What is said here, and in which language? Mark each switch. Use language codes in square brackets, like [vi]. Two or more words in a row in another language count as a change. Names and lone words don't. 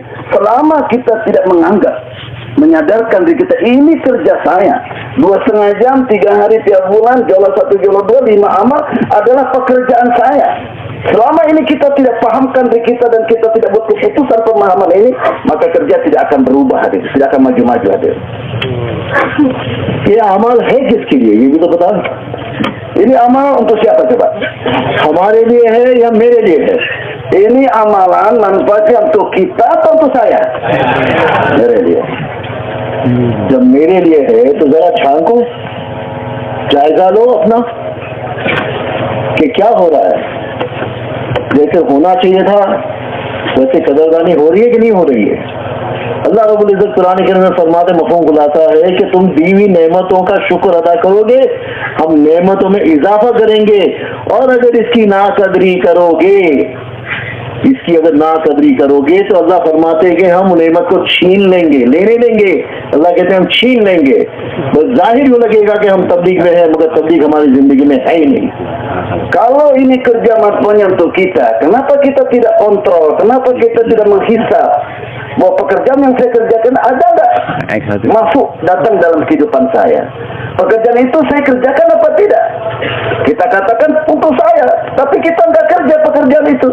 [id] Selama kita tidak menganggap, menyadarkan diri kita ini kerja saya, 2,5 jam, 3 hari tiap bulan, jauh 1, jauh 2, 5 amal adalah pekerjaan saya. Selama ini kita tidak pahamkan diri kita dan kita tidak buat keputusan pemahaman ini, maka kerja tidak akan berubah hadir, tidak akan maju-maju hadir. [hi] ये अमल है किसके लिए, ये भी तो बता। [id] Ini amal untuk siapa coba? [hi] हमारे लिए है या मेरे लिए है? [id] Ini amalan manfaatnya untuk kita atau untuk saya? [hi] मेरे लिए। जब मेरे लिए है तो जरा झांको, जायजा लो अपना कि क्या हो रहा है। जैसे होना चाहिए था वैसे कदरदानी हो रही है कि नहीं हो रही है। अल्लाह रब्बुल इज्जत कुरान करीम में फरमाते, मफ़हूम खुलासा है कि तुम दी हुई नेमतों का शुक्र अदा करोगे, हम नेमतों में इजाफा करेंगे, और अगर इसकी नाकदरी करोगे, इसकी अगर नाकदरी करोगे तो अल्लाह फरमाते हैं कि हम नेमत को छीन लेंगे, लेने देंगे। अल्लाह कहते हैं हम छीन लेंगे। तो जाहिर हो लगेगा कि हम तबलीग में हैं, मगर तबलीग हमारी जिंदगी में है ही नहीं। [id] Kalau ini kerja manfaatnya untuk kita, kenapa kita tidak kontrol? Kenapa kita tidak menghisap bahwa pekerjaan yang saya kerjakan ada nggak masuk datang dalam kehidupan saya? Pekerjaan itu saya kerjakan apa tidak? Kita katakan untuk saya, tapi kita nggak kerja pekerjaan itu.